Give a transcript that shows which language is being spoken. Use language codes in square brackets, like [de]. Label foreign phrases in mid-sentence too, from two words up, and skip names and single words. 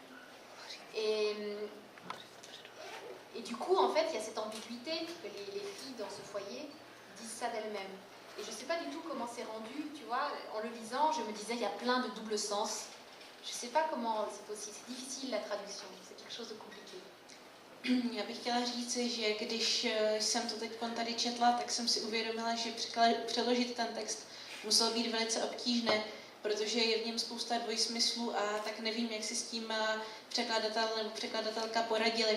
[fr] Et du coup, en fait, il y a cette ambiguïté que les filles dans ce foyer disent ça d'elles-mêmes. Et je ne sais pas du tout comment c'est rendu, tu vois. En le lisant, je me disais, il y a plein de double sens. Je ne sais pas comment c'est possible. C'est difficile la traduction. C'est quelque chose de compliqué. [cs] Já bych chtěla říci, že když jsem to teď tady četla, tak jsem si uvědomila, že přeložit ten text muselo být velice obtížné, protože je v něm spousta dvojsmyslů a tak nevím, jak si s tím překladatel nebo překladatelka poradili.